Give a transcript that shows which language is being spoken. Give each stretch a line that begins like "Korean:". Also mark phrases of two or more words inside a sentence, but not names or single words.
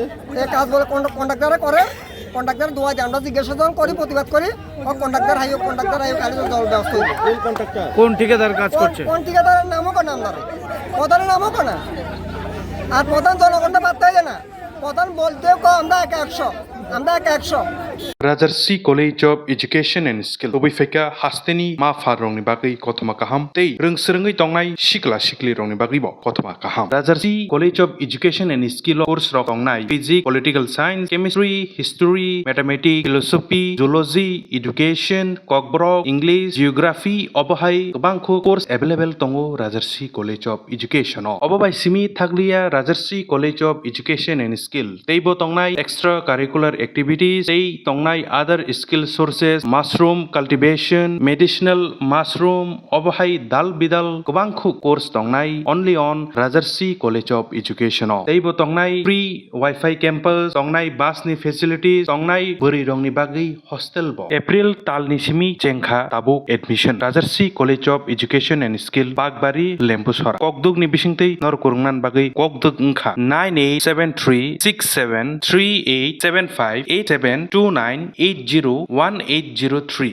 Bangla: এই কাজ বলে কন্ট্রাক্টরে করে কন্ট্রাক্টর দোয়া যায় আমরা জিজ্ঞাসা করি প্রতিবাদ করি কন্ট্রাক্টর আইও কালে জল ব্যবস্থা কোন কন্ট্রাক্টর কোন ঠিকাদার কাজ করছে কোন ঠিকাদারের নামও কেন আমরা প্রধানের নামও কেন আর প্রধান জনগণটা পাত্তাই দেয় না প্রধান বলতেও আমরা 100 আমরা 100
Kok Borok: Rajarsi College of Education and Skill Obifeka Hasteni Ma Farongni Bagi Kotoma Kaham Tei Rungsrengi Tongnai Shikla Shikli Rongni Bagi Bo Kotoma Kaham Rajarsi College of Education and Skill course Rok
English: Tongnai Physics, Political Science, Chemistry, History, Mathematics, Philosophy, Zoology, Education,
Kok Borok: Kokborok, English, Geography, Obohai Bangko
English: course available
Kok Borok: Tongo Rajarsi College of Education Obobai Simi Thaglia Rajarsi College of Education and Skill Teibo Tongnai
English: extra curricular activities
Kok Borok: Tei Tongnai
English: other skill sources mushroom cultivation medicinal mushroom
Kok Borok: obohai dal bidal kubangkhu course tongnai
English: only on
Kok Borok: Rajarsi College of Education teibo tongnai
English: free wifi campus
Kok Borok: tongnai bus ni facilities tongnai buri rongni bagi hostel bo April talni simi chengkha tabuk admission Rajarsi College of Education and Skill Bagbari Lempusora kokduk ni bisingtei nor kurungnan bagi kokduk ngkha 98736738758729801803